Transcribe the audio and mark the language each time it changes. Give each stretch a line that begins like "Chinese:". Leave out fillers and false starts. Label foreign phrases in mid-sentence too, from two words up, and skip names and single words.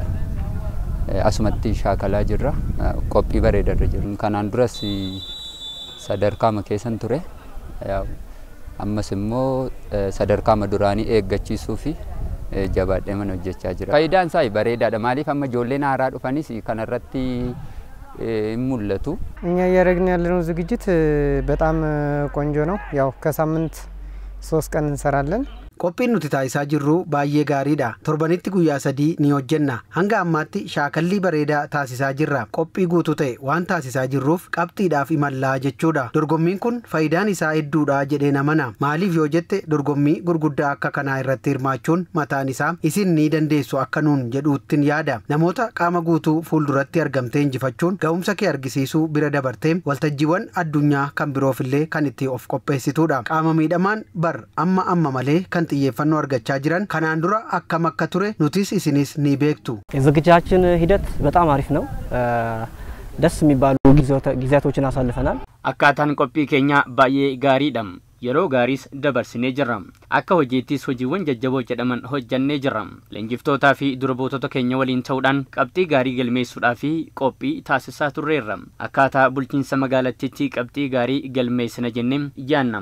Oromo: Asumatti shaakalaa jirra qophii bareedarra jiru. Kanaan duras sadarkaama keessan ture. Ammas immoo sadarkaama duraanii eeggachiisuu fi jabaadhee mana hojjechaa jira. Faayidaan isaa bareedaadha. Maaliif amma ijoolleen haaraa dhufanis kanarratti ሙለቱ
Amharic: እኛ ያረግን ያለነው ዝግጅት በጣም ቆንጆ ነው። ያው ከሳምንት 3 ቀን እንሰራለን።
Oromo: Qophiin nuti taasisaa jirru baay'ee gaariidha. Torbanitti guyyaa 3 ni hojjenna. Hanga ammaatti shaakallii bareedaa taasisaa jirra. Qophii guutuu ta'e waan taasisaa jirruuf qabxiidhaaf imallaa jechuudha. Dorgommiin kun faayidaan isaa hedduudha jedhee namana. Maaliif yoo jette dorgommii gurguddaa akka kanaa irratti hirmaachuun mataan isaa isin ni dandeessu akka nuun jedhuuttiin yaada. Namoota qaama guutuu fuulduratti argamtee injifachuun ga'umsa kee argisiisuu bira dabartee waltajjiiwwan addunyaa kan biroofillee kan itti of qopheessituudha. Qaama miidhamaan bar amma malee kan xiyyeeffannoo argachaa jiran kanaan dura akkam akka ture nutis isinis ni beektu.
Amharic: የዝግጅታችን ሂደት በጣም አሪፍ ነው። ደስ የሚባሉ ጊዜያቶችን አሳልፈናል።
Oromo: አካታን ቆphii keenya baay'ee gaariidha. Yeroo gaaris dabarsinee jirra. Akka hojiittis hojiiwwan jajjaboo jedhaman hojjannee jirra. Leenjiftootaa fi durbootota keenya waliin ta'uudhaan qabxii gaarii galmeessuudhaa fi qophii taasisaa turreerra. Akkaataa bulchiinsa magaalattiitti qabxii gaarii galmeessina jennee yaanna.